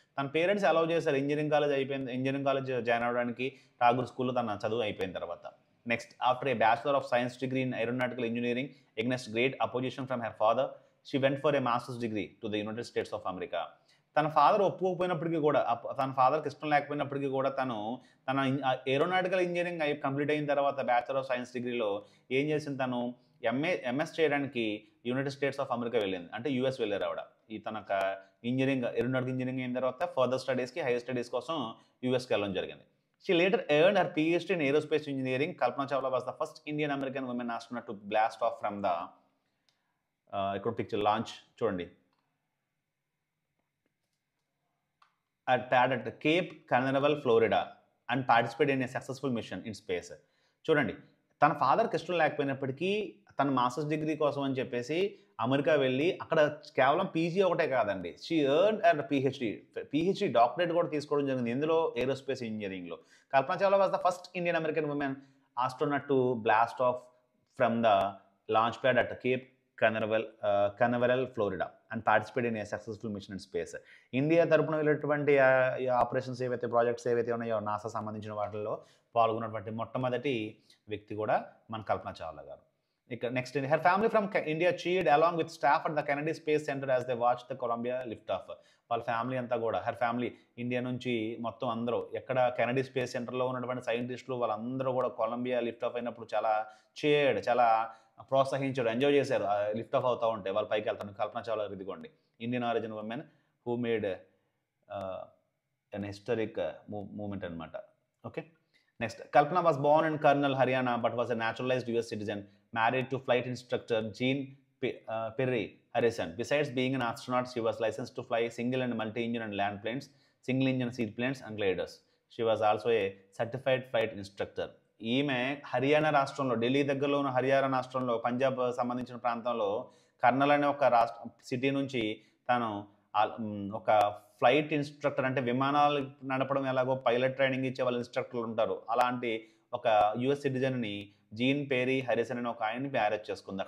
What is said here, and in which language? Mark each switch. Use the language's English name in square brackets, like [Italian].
[Telugu] తన parents allow చేశారు, engineering college join అవ్వడానికి ఠాగూర్ స్కూల్లో తన చదువు అయిపోయిన తర్వాత. [English] Next, after a Bachelor of Science degree in Aeronautical Engineering against great opposition from her father, she went for a master's degree to the United States of America. [Telugu] తన father ఒప్పుకోకపోయినప్పటికీ కూడా తన ఫాదర్కి ఇష్టం లేకపోయినప్పటికీ కూడా తన ఏరోనాటికల్ ఇంజనీరింగ్ కంప్లీట్ అయిన తర్వాత బ్యాచిలర్ ఆఫ్ సైన్స్ డిగ్రీలో ఏం చేసింది, తను ఎంఎస్ చేయడానికి యునైటెడ్ స్టేట్స్ ఆఫ్ అమెరికా వెళ్ళింది, అంటే యూఎస్ వెళ్ళారు ఆవిడ. ఈ తన ఏరోనాటికల్ ఇంజనీరింగ్ అయిన తర్వాత ఫర్దర్ స్టడీస్కి, హైయర్ స్టడీస్ కోసం యూఎస్కి వెళ్ళడం జరిగింది. [English] She later earned her PhD in aerospace engineering. Kalpana Chawla was the first Indian American woman astronaut to blast off from the picture launch [Telugu] చూడండి [English] at Cape Canaveral, Florida, and participated in a successful mission in space. [Telugu] చూడండి, తన ఫాదర్కి ఇష్టం లేకపోయినప్పటికీ తన masters degree కోసం అని చెప్పేసి అమెరికా వెళ్ళి అక్కడ కేవలం పీజీ ఒకటే కాదండి, [English] she earn and PhD [Telugu] doctorate కూడా తీసుకోవడం జరిగింది. [English] ఇందులో ఏరోస్పేస్ ఇంజనీరింగ్లో. Kalpana Chawla was the first Indian American woman astronaut to blast off from the launch pad at Cape Canaveral, Florida, and participate in a successful mission in space. [Telugu] India తరపున వెళ్ళేటువంటి operations ఏవైతే, projects ఏవైతే ఉన్నాయో నాసా సంబంధించిన వాటిల్లో పాల్గొన్నటువంటి మొట్టమొదటి వ్యక్తి కూడా మన కల్పన చావ్లా గారు. [English] ఇక next, her family from India cheered along with staff at the Kennedy Space Center as they watch the Columbia lift off. [Telugu] వాళ్ళ ఫ్యామిలీ అంతా కూడా, హర్ ఫ్యామిలీ ఇండియా నుంచి మొత్తం అందరూ ఎక్కడ కెనడీ స్పేస్ సెంటర్లో ఉన్నటువంటి సైంటిస్టులు వాళ్ళందరూ కూడా కొలంబియా లిఫ్ట్ ఆఫ్ అయినప్పుడు చాలా చాలా ప్రోత్సహించారు, ఎంజాయ్ చేశారు. లిఫ్ట్ ఆఫ్ అవుతూ ఉంటే వాళ్ళు పైకి వెళ్తాను. కల్పన చావ్లా ఇదిగోండి, [English] Indian origin woman who made an historic moment [Telugu] అనమాట. [English] Okay, next, Kalpana was born in Karnal, Haryana, but was a naturalized US citizen, married to flight instructor Jean Perry Harrison. Besides being an astronaut, she was licensed to fly single and multi-engine and land planes, single engine seaplanes and gliders. She was also a certified flight instructor. [Telugu] ఈమె హర్యానా రాష్ట్రంలో, ఢిల్లీ దగ్గరలో ఉన్న హర్యానా రాష్ట్రంలో, పంజాబ్ సంబంధించిన ప్రాంతంలో colonel అనే ఒక city నుంచి తను ఒక ఫ్లైట్ ఇన్స్ట్రక్టర్, అంటే విమానాలు నడపడం ఎలాగో పైలట్ ట్రైనింగ్ ఇచ్చే వాళ్ళు ఇన్స్ట్రక్టర్లు ఉంటారు, అలాంటి ఒక యుఎస్ సిటిజన్ని జీన్ పేరీ హరిసన్ అని ఒక ఆయన్ని మ్యారేజ్ చేసుకుంది.